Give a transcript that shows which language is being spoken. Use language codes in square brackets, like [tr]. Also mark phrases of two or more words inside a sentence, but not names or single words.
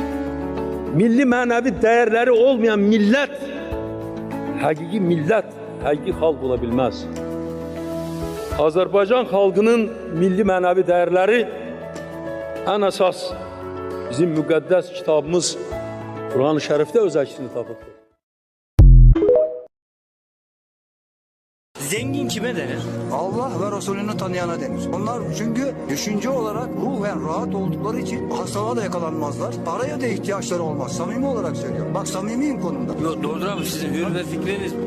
[az] Milli mənəvi dəyərləri olmayan millət, həqiqi millət, həqiqi xalq ola bilməz. Azərbaycan xalqının milli mənəvi dəyərləri ən əsas bizim müqəddəs kitabımız Quran-ı Şərifdə öz əksini tapıbdır. [tr] Zengin kime denir? Allah ve Resulünü tanıyana denir. Onlar çünkü düşünce olarak ruhen rahat oldukları için hastalığa da yakalanmazlar. Paraya da ihtiyaçları olmaz. Samimi olarak söylüyorum. Bak samimiyim konumda. Yok, doğrudur abi, sizin hür ve fikriniz bu.